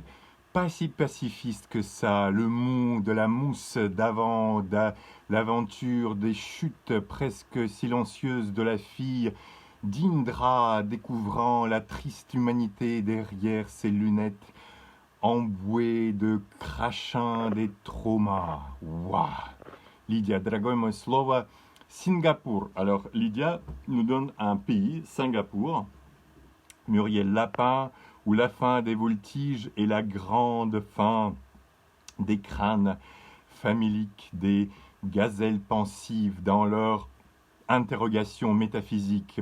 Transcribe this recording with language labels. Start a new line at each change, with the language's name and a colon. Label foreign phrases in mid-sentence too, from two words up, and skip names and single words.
French: Pas si pacifiste que ça, le mou de la mousse d'avant, l'aventure des chutes presque silencieuses de la fille d'Indra découvrant la triste humanité derrière ses lunettes embouées de crachins des traumas. Waouh! Lydia,
Russian: дорогое мое слово,
French: Singapour. Alors, Lydia nous donne un pays, Singapour. Muriel, lapin, où la fin des voltiges et la grande fin des crânes faméliques des gazelles pensives dans leur interrogation métaphysique.